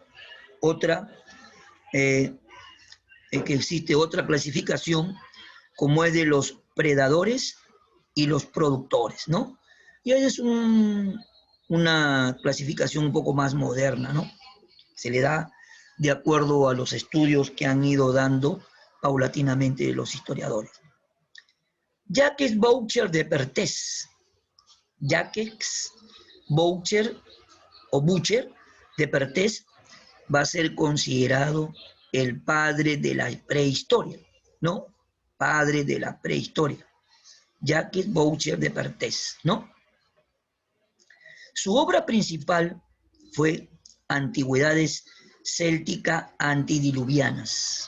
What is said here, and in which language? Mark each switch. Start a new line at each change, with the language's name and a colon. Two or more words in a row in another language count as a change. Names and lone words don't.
Spanish: Que existe otra clasificación como es de los predadores y los productores, ¿no? Y ahí es una clasificación un poco más moderna, ¿no? Se le da de acuerdo a los estudios que han ido dando paulatinamente los historiadores. Jacques Boucher de Perthes, Jacques Boucher o Boucher de Perthes va a ser considerado el padre de la prehistoria, ¿no? Padre de la prehistoria. Jacques Boucher de Perthes, ¿no? Su obra principal fue Antigüedades Céltica Antidiluvianas.